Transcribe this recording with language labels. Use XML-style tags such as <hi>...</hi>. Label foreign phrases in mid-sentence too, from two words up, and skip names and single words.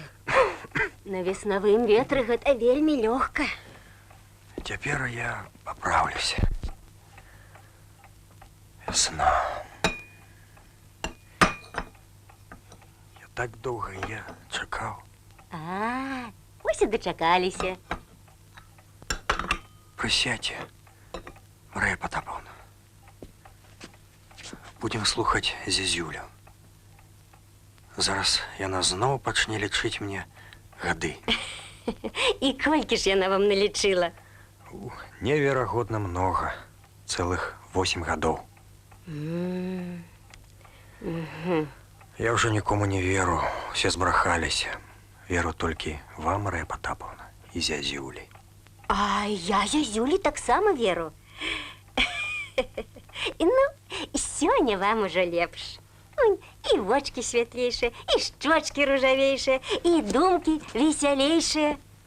<be>На веснавым ветры гэта вельмі лёгка.</be> <ru>Теперь я поправлюсь. Весна. Я так долго я чакал.</ru> <be>Ось і дачакаліся.</be> <ru>Присядьте, Мария Потаповна.</ru> <be>Будем слухать зязюлю. Зараз яна зноў пачне лічыць мне гады. І колькі ж яна вам налічыла? Неверагодна много. Целых 8 гадоў.</be> <ru>Я уже никому не веру.</ru> <be>Все збрахаліся. Веру толькі вам, Мария Потаповна, і зязюлі. А я зязюлі таксама веру. Ну, сёння вам ужо лепш. І вочки святлейшие, і щочки ружавейшие, і думки весялейшие.</be>